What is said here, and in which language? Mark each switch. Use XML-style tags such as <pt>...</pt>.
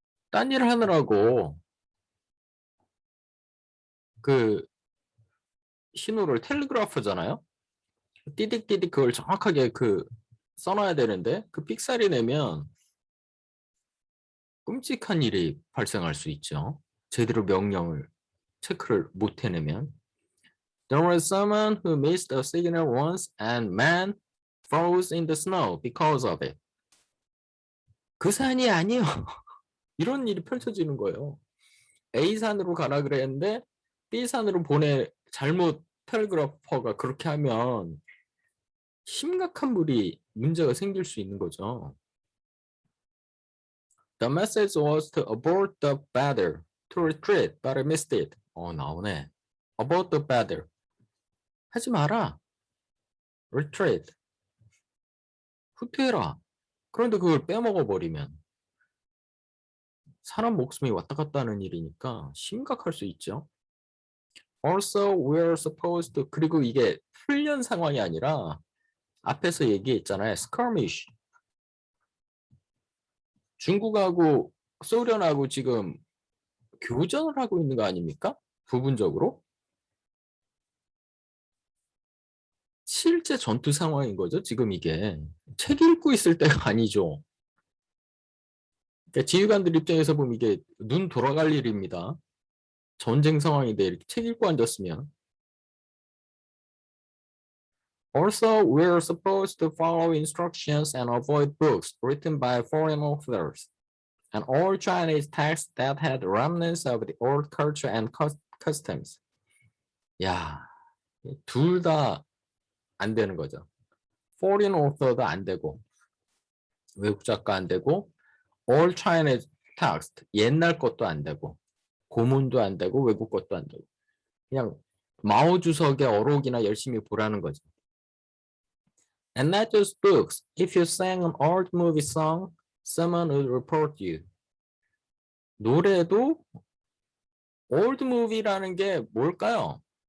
<ko>딴 일 하느라고 그 신호를 텔레그래프잖아요. 띠딕띠딕 그걸 정확하게 그 써놔야 되는데 그 삑사리 내면 끔찍한 일이 발생할 수 있죠. 제대로 명령을 체크를 못 해내면.</ko> <en>There was someone who missed a signal once and man froze in the snow because of it.</en> <ko>그 산이 아니요. 이런 일이 펼쳐지는 거예요. A산으로 가라 그랬는데 B산으로 잘못 텔레그래퍼가 그렇게 하면 심각한 문제가 생길 수 있는 거죠.</ko> <en>The message was to abort the battle, to retreat, but I missed it.</en> <ko>나오네.</ko> <en>Abort the battle.</en> <ko>하지 마라. Retreat. 후퇴해라. 그런데 그걸 빼먹어 버리면 사람 목숨이 왔다 갔다 하는 일이니까 심각할 수 있죠.</ko> <en>Also, we're supposed to,</en> <ko>그리고 이게 훈련 상황이 아니라 앞에서 얘기했잖아요. skirmish. 중국하고 소련하고 지금 교전을 하고 있는 거 아닙니까? 부분적으로. 실제 전투 상황인 거죠, 지금 이게. 책 읽고 있을 때가 아니죠. 그러니까 지휘관들 입장에서 보면 이게 눈 돌아갈 일입니다. 전쟁 상황인데 이렇게 책 읽고 앉았으면.</ko> <en>Also, we're supposed to follow instructions and avoid books written by foreign authors and all Chinese texts that had remnants of the old culture and customs.</en> <ko>야, 둘 다 안 되는 거죠. foreign author도 안 되고, 외국 작가 안 되고, all Chinese text, 옛날 것도 안 되고, 고문도 안 되고, 외국 것도 안 되고. 그냥 마오 주석의 어록이나 열심히 보라는 거죠.</ko> <en>And not just books. If you sang an old movie song, someone would report you.</en> <ko>노래도 old movie라는 게 뭘까요?</ko>